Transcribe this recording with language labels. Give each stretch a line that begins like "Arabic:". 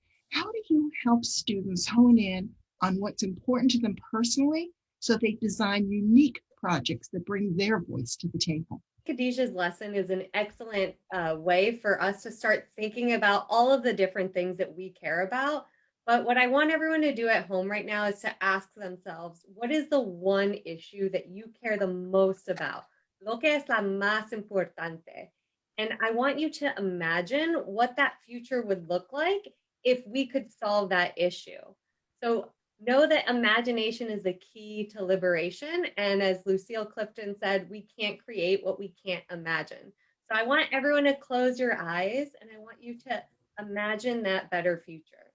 English: How do you help students hone in on what's important to them personally so they design unique projects that bring their voice to the table? Khadijah's lesson is an excellent way for us to start thinking about all of the different things that we care about. But what I want everyone to do at home right now is to ask themselves, what is the one issue that you care the most about?
Spanish: Lo que es la más importante.
English: And I want you to imagine what that future would look like if we could solve that issue. So know that imagination is the key to liberation. And as Lucille Clifton said, we can't create what we can't imagine. So I want everyone to close your eyes and I want you to imagine that better future.